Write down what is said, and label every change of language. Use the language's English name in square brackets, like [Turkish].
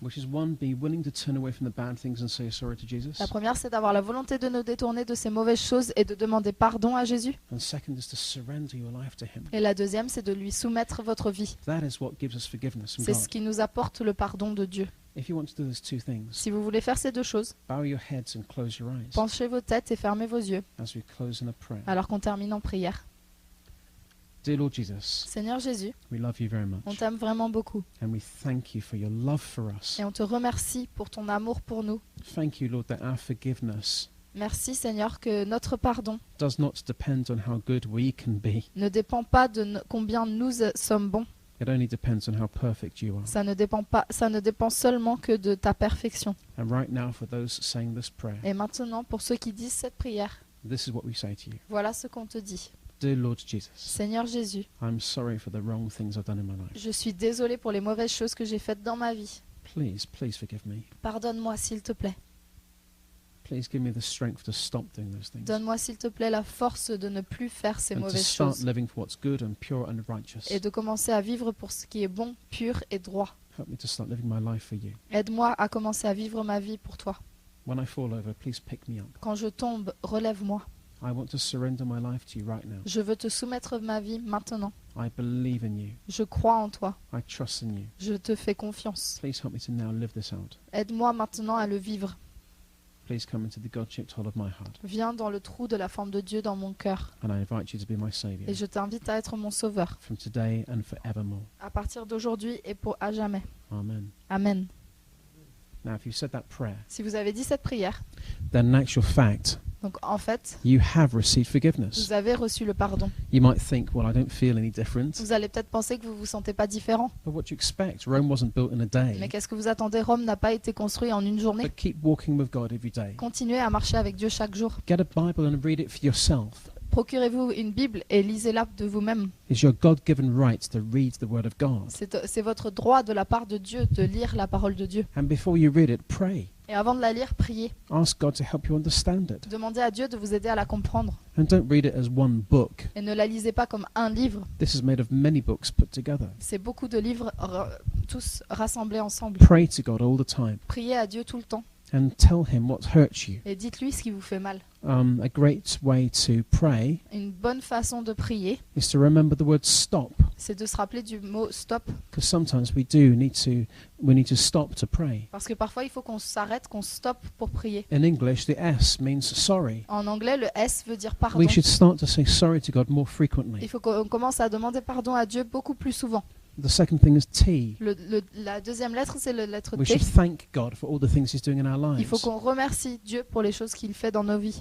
[English] which is one, be willing to turn away from the bad things and say sorry to Jesus. [French] la première c'est d'avoir la volonté de nous détourner de ces mauvaises choses et de demander pardon à Jésus. [English] And second is to surrender your life to him. [French] Et la deuxième c'est de lui soumettre votre vie. [English] That is what gives us forgiveness from [French] C'est ce [English] God. [French] qui nous apporte le pardon de Dieu. [English] If you want to do those two things, [French] Si vous voulez faire ces deux choses, [English] bow your heads and close your eyes [French] penchez vos têtes et fermez vos yeux [English] as we close in a prayer. [French] alors qu'on termine en prière. [English] Dear Lord Jesus, [French] Seigneur Jésus, [English] we love you very [French] on [English] much, [French] t'aime vraiment beaucoup [English] and we thank you for your love for us. [French] et on te remercie pour ton amour pour nous. [English] Thank you, Lord, that our forgiveness [French] Merci Seigneur que notre pardon [English] does not depend on how good we can be. [French] ne dépend pas de combien nous sommes bons. [English] It only depends on how perfect you are. [French] Ça ne dépend seulement que de ta perfection. [English] And right now, for those saying this prayer, [French] Et maintenant, pour ceux qui disent cette prière, [English] this is what we say to you. [French] voilà ce qu'on te dit. [English] Dear Lord Jesus, [French] Seigneur Jésus, [English] I'm sorry for the wrong things I've done in my life. [French] je suis désolé pour les mauvaises choses que j'ai faites dans ma vie. [English] Please forgive me. [French] Pardonne-moi s'il te plaît. [English] Please give me the strength to stop doing those things [French] Donne-moi s'il te plaît la force de ne plus faire ces [English] and to [French] mauvaises [English] start [French] choses [English] living for what's good and pure and righteous. [French] et de commencer à vivre pour ce qui est bon, pur et droit. [English] Help me to start living my life for you. [French] Aide-moi à commencer à vivre ma vie pour toi. [English] When I fall over, please pick me up. [French] Quand je tombe, relève-moi. [English] I want to surrender my life to you right now. [French] Je veux te soumettre ma vie maintenant. [English] I believe in you. [French] Je crois en toi. [English] I trust in you. [French] Je te fais confiance. [English] Please help me to now live this out. [French] Aide-moi maintenant à le vivre. [English] Please come into the God-shaped hole of my heart. [French] Viens dans le trou de la forme de Dieu dans mon cœur. [English] And I invite you to be my Saviour [French] Et je t'invite à être mon sauveur. [English] from today and forevermore. [French] À partir d'aujourd'hui et pour à jamais. [English] Amen. [French] Amen. [English] Now, if you said that prayer, [French] Si vous avez dit cette prière, [English] then in actual fact, [French] donc en fait, [English] you have received forgiveness. [French] vous avez reçu le pardon. [English] You might think, well, I don't feel any different. [French] Vous allez peut-être penser que vous vous sentez pas différent. [English] But what do you expect? Rome wasn't built in a [French] Mais [English] day. [French] qu'est-ce que vous attendez? Rome n'a pas été construit en une journée. [English] But keep walking with God every day. [French] Continuez à marcher avec Dieu chaque jour. [English] Get a Bible and read it for yourself. [French] Procurez-vous une Bible et lisez-la de vous-même. [English] It's your God-given right to read the Word of God. [French] C'est votre droit de la part de Dieu de lire la parole de Dieu. [English] And before you read it, pray. [French] Et avant de la lire, priez. [English] Ask God to help you understand it. [French] Demandez à Dieu de vous aider à la comprendre. [English] And don't read it as one book. [French] Et ne la lisez pas comme un livre. [English] This is made of many books put together. [French] C'est beaucoup de livres tous rassemblés ensemble. [English] Pray to God all the time [French] Priez à Dieu tout le temps. [English] and tell Him what hurts you. [French] Et dites-lui ce qui vous fait mal. [English] A great way to pray [French] Une bonne façon de prier, [English] is to remember the word stop, [French] c'est de se rappeler du mot stop. [English] because sometimes we need to stop to pray. [French] Parce que parfois, il faut qu'on s'arrête, qu'on stoppe pour prier. [English] In English, the S means sorry. [French] En anglais, le S veut dire pardon. [English] We should start to say sorry to God more frequently. [French] Il faut qu'on commence à demander pardon à Dieu beaucoup plus souvent. [English] The second thing is T. [French] La deuxième lettre, c'est la lettre [English] We [French] T. [English] should thank God for all the things He's doing in our [French] Il faut [English] lives. [French] qu'on remercie Dieu pour les choses qu'il fait dans nos vies.